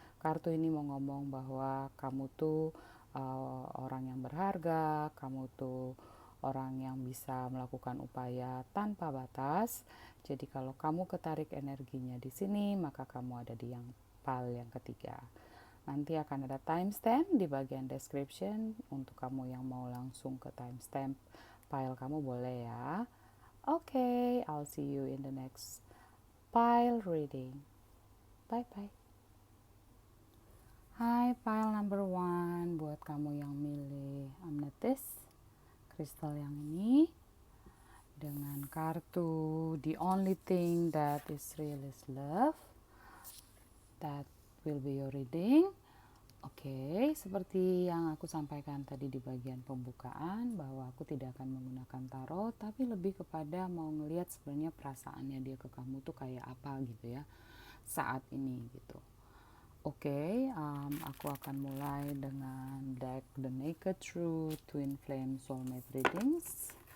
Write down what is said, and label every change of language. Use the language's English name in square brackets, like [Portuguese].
[Indonesian] Kartu ini mau ngomong bahwa kamu tuh orang yang berharga, kamu tuh orang yang bisa melakukan upaya tanpa batas. Jadi kalau kamu ketarik energinya di sini, maka kamu ada di yang pile yang ketiga. Nanti akan ada timestamp di bagian description. Untuk kamu yang mau langsung ke timestamp file kamu boleh ya. [English] Okay, I'll see you in the next pile reading. Bye bye. [Indonesian] Hai, pile number 1 buat kamu yang milih amethyst kristal yang ini dengan kartu The Only Thing That Is Real Is Love. [English] That will be your reading. [Indonesian] Oke, seperti yang aku sampaikan tadi di bagian pembukaan bahwa aku tidak akan menggunakan tarot, tapi lebih kepada mau ngelihat sebenarnya perasaannya dia ke kamu tuh kayak apa gitu ya saat ini gitu. Oke, aku akan mulai dengan deck The Naked Truth Twin Flame Soulmate Readings.